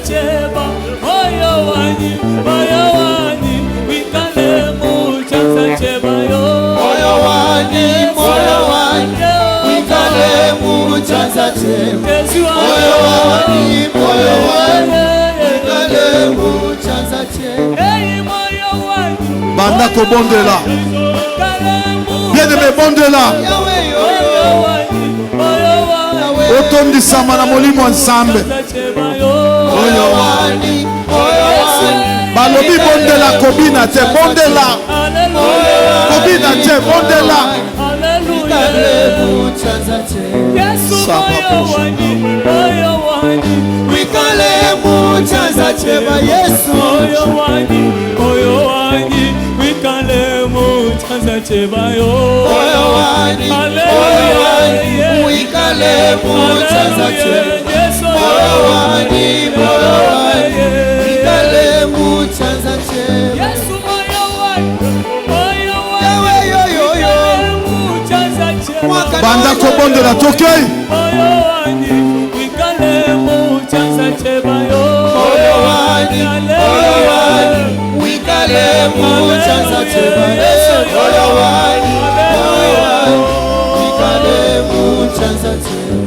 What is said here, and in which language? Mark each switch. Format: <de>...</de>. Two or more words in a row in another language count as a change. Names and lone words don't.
<tum>cheba moyo wani wikale mu chanza cheba yo moyo wani wikale mu chanza cheba moyo wani wikale mu chanza cheba</tum> <ln>Banda kobondela bien-aimé bondela otondisama na molimo ensemble balobi bondela kobina te bondela kobina te bondela</ln> <tum>wikale mu chanza cheba Yesu wikale mu chanza cheba yo wikale mu chanza cheba wikale mu chanza cheba Yesu moyo</tum> <ln>banda kobondela tokei</ln> <tum>wikale mu chanza cheba yo wikale mu chanza cheba wikale mu chanza cheba</tum>